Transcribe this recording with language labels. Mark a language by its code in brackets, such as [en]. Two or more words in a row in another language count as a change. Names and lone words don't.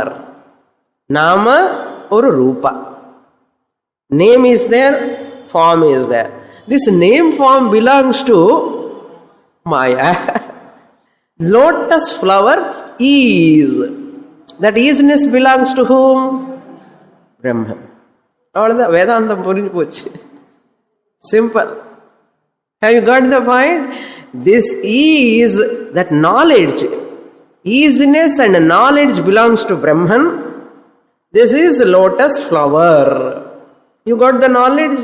[en] Nama or Rupa. Name is there, form is there. This name form belongs to Maya. Lotus flower is. That isness belongs to whom? Brahman. [ta] அவ்வளவுதான் வேதாந்தம் புரிஞ்சு போச்சு. [en] Simple. Have you got the point? This is that knowledge. Easiness and knowledge belongs to Brahman. This is lotus flower. You got the knowledge?